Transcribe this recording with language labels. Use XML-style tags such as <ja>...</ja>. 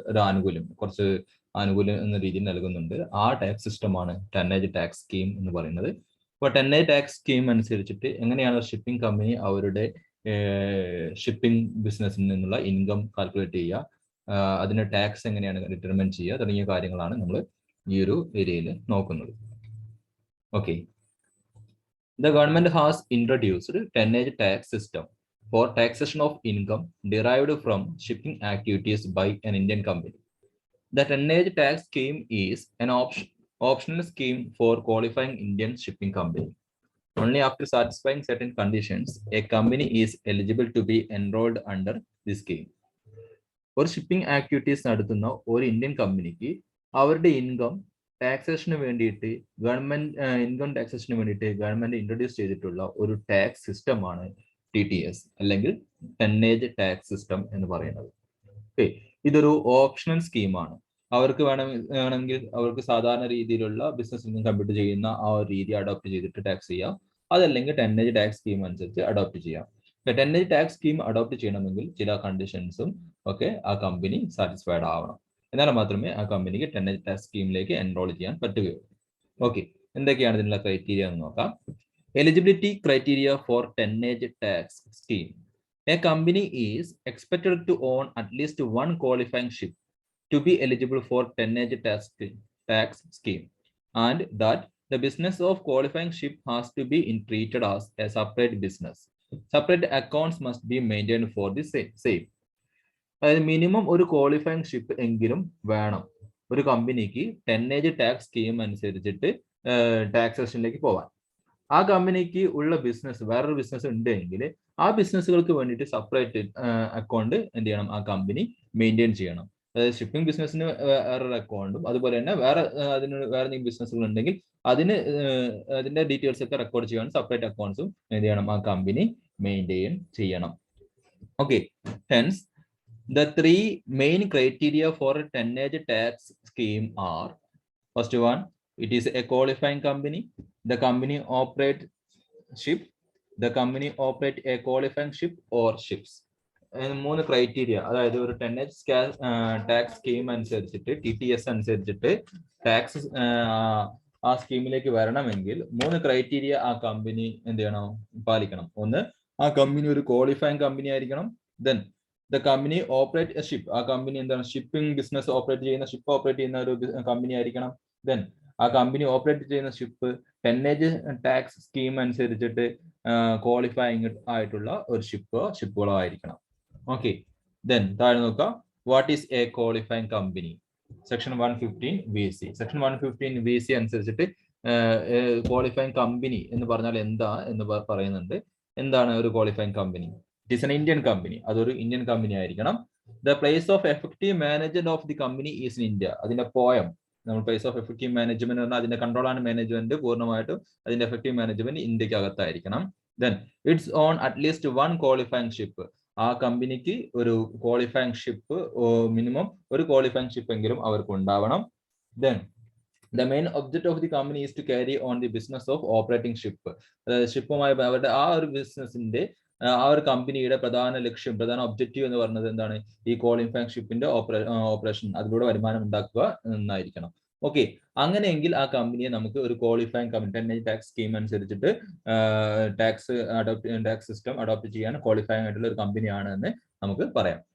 <ml>ഒരു ആനുകൂല്യം, കുറച്ച് ആനുകൂല്യം എന്ന രീതിയിൽ നൽകുന്നുണ്ട്. ആ ടാക്സ് സിസ്റ്റമാണ് ടന്നേജ് ടാക്സ് സ്കീം എന്ന് പറയുന്നത്. അപ്പോൾ ടന്നേജ് ടാക്സ് സ്കീം അനുസരിച്ചിട്ട് എങ്ങനെയാണ് ഷിപ്പിംഗ് കമ്പനി അവരുടെ ഷിപ്പിംഗ് ബിസിനസ്സിൽ നിന്നുള്ള ഇൻകം കാൽക്കുലേറ്റ് ചെയ്യുക, അതിന്റെ ടാക്സ് എങ്ങനെയാണ് ഡിറ്റർമിൻ ചെയ്യുക തുടങ്ങിയ കാര്യങ്ങളാണ് നമ്മൾ ഈ ഒരു ഏരിയയിൽ നോക്കുന്നത്.</ml> <en>Okay, the government has introduced tonnage tax system for taxation of income derived from shipping activities by an Indian company. The tonnage tax scheme is an optional scheme for qualifying Indian shipping company. Only after satisfying certain conditions, a company is eligible to be enrolled under this scheme.</en> <ml>ഒരു shipping activities നടത്തുന്ന ഒരു Indian കമ്പനിക്ക് അവരുടെ income taxation വേണ്ടിയിട്ട് income taxation വേണ്ടിയിട്ട് government introduce ചെയ്തിട്ടുള്ള ഒരു tax സിസ്റ്റമാണ് TTS അല്ലെങ്കിൽ ടന്നേജ് ടാക്സ് സിസ്റ്റം എന്ന് പറയുന്നത്. ഇതൊരു ഓപ്ഷണൽ സ്കീമാണ്. അവർക്ക് വേണമെങ്കിൽ അവർക്ക് സാധാരണ രീതിയിലുള്ള ബിസിനസ് ഇൻകം കമ്പ്യൂട്ട് ചെയ്യുന്ന ആ ഒരു രീതി അഡോപ്റ്റ് ചെയ്തിട്ട് ടാക്സ് ചെയ്യാം. അതല്ലെങ്കിൽ ടന്നേജ് ടാക്സ് സ്കീം അനുസരിച്ച് അഡോപ്റ്റ് ചെയ്യാം. ടന്നേജ് ടാക്സ് സ്കീം അഡോപ്റ്റ് ചെയ്യണമെങ്കിൽ ചില കണ്ടീഷൻസും ഒക്കെ ആ കമ്പനി സാറ്റിസ്ഫൈഡ് ആവണം. എന്നാൽ മാത്രമേ ആ കമ്പനിക്ക് ടന്നേജ് ടാക്സ് സ്കീമിലേക്ക് എൻറോൾ ചെയ്യാൻ പറ്റുകയുള്ളൂ. ഓക്കെ, എന്തൊക്കെയാണ് ഇതിനുള്ള ക്രൈറ്റീരിയ എന്ന് നോക്കാം. Eligibility criteria four ടന്നേജ് tax scheme.</ml> <en>A company is expected to own at least one qualifying ship to be eligible for tonnage tax scheme, and that the business of qualifying ship has to be treated as a separate business. Separate accounts must be maintained for the same.</en> <ml>അതായത് minimum ഒരു qualifying ship എങ്കിലും വേണം ഒരു കമ്പനിക്ക് ടന്നേജ് tax scheme അനുസരിച്ചിട്ട് ടാക്സേഷനിലേക്ക് പോവാൻ. ആ കമ്പനിക്ക് ഉള്ള ബിസിനസ് വേറൊരു ബിസിനസ് ഉണ്ടെങ്കിൽ ആ ബിസിനസ്സുകൾക്ക് വേണ്ടിയിട്ട് സെപ്പറേറ്റ് അക്കൗണ്ട് എന്ത് ചെയ്യണം, ആ കമ്പനി മെയിൻറ്റെയിൻ ചെയ്യണം. അതായത് ഷിപ്പിംഗ് ബിസിനസ്സിന് വേറൊരു അക്കൗണ്ടും അതുപോലെ തന്നെ വേറെ എന്തെങ്കിലും ബിസിനസ്സുകൾ ഉണ്ടെങ്കിൽ അതിന്റെ ഡീറ്റെയിൽസ് ഒക്കെ റെക്കോർഡ് ചെയ്യാൻ സെപ്പറേറ്റ് അക്കൗണ്ട്സും എന്ത് ചെയ്യണം, ആ കമ്പനി മെയിൻറ്റെയിൻ ചെയ്യണം.</ml> <en>Okay, hence the three main criteria for a tonnage tax scheme are: first one, it is a qualifying company. The company operate ship. The company operate a qualifying ship or ships.</en> <ml>മൂന്ന് criteria, അതായത് ഒരു ടന്നേജ് tax scheme അനുസരിച്ചിട്ട് TTS അനുസരിച്ചിട്ട് tax ആ സ്കീമിലേക്ക് വരണമെങ്കിൽ മൂന്ന് criteria ആ company എന്ത് ചെയ്യണം, പാലിക്കണം. ഒന്ന്, ആ കമ്പനി ഒരു ക്വാളിഫൈങ് കമ്പനി ആയിരിക്കണം.</ml> <en>Then the company operate a ship.</en> <ml>ആ കമ്പനി എന്താണ്, ഷിപ്പിംഗ് ബിസിനസ് ഓപ്പറേറ്റ് ചെയ്യുന്ന, ഷിപ്പ് ഓപ്പറേറ്റ് ചെയ്യുന്ന ഒരു കമ്പനി ആയിരിക്കണം. ദെൻ ആ കമ്പനി ഓപ്പറേറ്റ് ചെയ്യുന്ന ഷിപ്പ് ടന്നേജ് ടാക്സ് സ്കീം അനുസരിച്ചിട്ട് ക്വാളിഫൈങ് ആയിട്ടുള്ള ഒരു ഷിപ്പുകളോ ആയിരിക്കണം.</ml> <en>okay, then</en> <ml>താഴെ നോക്കാം.</ml> <en>What is a qualifying company?</en> <ml>Section 115 VC. Section 115 VC അനുസരിച്ചിട്ട് ക്വാളിഫൈങ് കമ്പനി എന്ന് പറഞ്ഞാൽ എന്താ എന്ന് പറയുന്നുണ്ട്. എന്താണ് ഒരു qualifying company?</ml> <en>It is an Indian company.</en> <ml>അതൊരു ഇന്ത്യൻ കമ്പനി ആയിരിക്കണം.</ml> <en>The place of effective management of the company is in India.</en> <ml>അതിന്റെ പോയം നമ്മൾ പ്ലേസ് ഓഫ് എഫക്റ്റീവ് മാനേജ്മെന്റ് പറഞ്ഞാൽ അതിന്റെ കൺട്രോൾ ആൻഡ് മാനേജ്മെന്റ് പൂർണ്ണമായിട്ടും അതിന്റെ എഫക്റ്റീവ് മാനേജ്മെന്റ് ഇന്ത്യക്ക് അകത്തായിരിക്കണം.</ml> <en>Then it's own at least one qualifying ship.</en> <ml>ആ കമ്പനിക്ക് ഒരു ക്വാളിഫൈങ് ഷിപ്പ്, മിനിമം ഒരു ക്വാളിഫൈങ് ഷിപ്പ് എങ്കിലും അവർക്ക് ഉണ്ടാവണം. Then</ml> <en>the main object of the company is to carry on the business of operating ship.</en> <ml>ഷിപ്പുമായി അവരുടെ ആ ഒരു ബിസിനസിന്റെ ആ ഒരു കമ്പനിയുടെ പ്രധാന ലക്ഷ്യം, പ്രധാന ഒബ്ജക്റ്റീവ് എന്ന് പറയുന്നത് എന്താണ്? ഈ ക്വാളിഫൈങ് ഷിപ്പിന്റെ ഓപ്പറേഷൻ, അതിലൂടെ വരുമാനം ഉണ്ടാക്കുക എന്നായിരിക്കണം. ഓക്കെ, അങ്ങനെയെങ്കിൽ ആ കമ്പനിയെ നമുക്ക് ഒരു ക്വാളിഫൈങ് കമ്പനി ടന്നേജ് ടാക്സ് സ്കീം അനുസരിച്ചിട്ട് ടാക്സ് സിസ്റ്റം അഡോപ്റ്റ് ചെയ്യാൻ ക്വാളിഫൈങ് ആയിട്ടുള്ള ഒരു കമ്പനിയാണ് എന്ന് നമുക്ക് പറയാം.</ml>